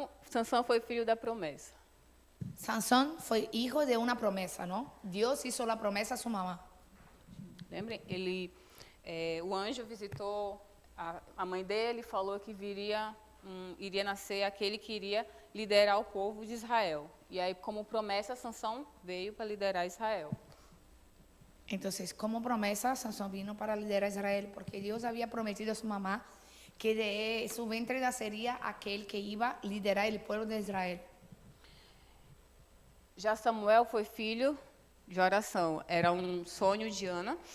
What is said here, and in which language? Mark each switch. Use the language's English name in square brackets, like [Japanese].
[Portuguese] Sansão foi filho da promessa. [Spanish] Sansón fue hijo de una promesa, ¿no? Dios hizo la promesa a su mamá. [Portuguese] Lembrem, ele o anjo visitou a mãe dele e falou que iria nascer aquele que iria liderar o povo de Israel. E aí, como promessa, Sansão veio para liderar Israel. [Spanish] Entonces, como promesa, Sansón vino para liderar a Israel porque Dios había prometido a su mamá que de su vientre nacería aquel que iba a liderar el pueblo de Israel. [Portuguese] Já Samuel foi filho de oração. Era um sonho de Ana.